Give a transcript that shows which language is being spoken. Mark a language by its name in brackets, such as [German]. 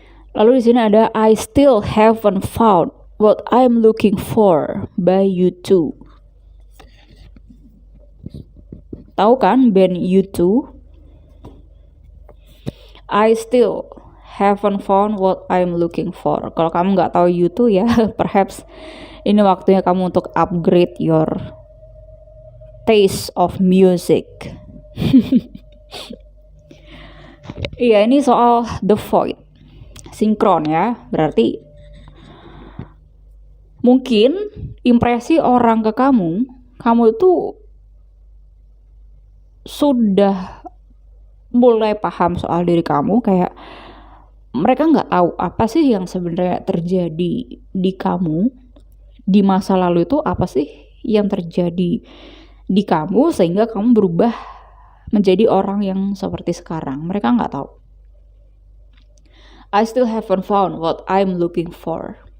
[Indonesian] Lalu di sini ada I still haven't found what I'm looking for by U2. Tahu kan band U2? [English] I still haven't found what I'm looking for. [Indonesian] Kalau kamu nggak tahu U2 ya, perhaps ini waktunya kamu untuk [English] upgrade your taste of music. [Indonesian] Iya, ini soal The Void. Sinkron ya, berarti mungkin impresi orang ke kamu itu sudah mulai paham soal diri kamu, kayak mereka nggak tahu apa sih yang sebenarnya terjadi di kamu di masa lalu, itu apa sih yang terjadi di kamu sehingga kamu berubah menjadi orang yang seperti sekarang. Mereka nggak tahu. [English] I still haven't found what I'm looking for.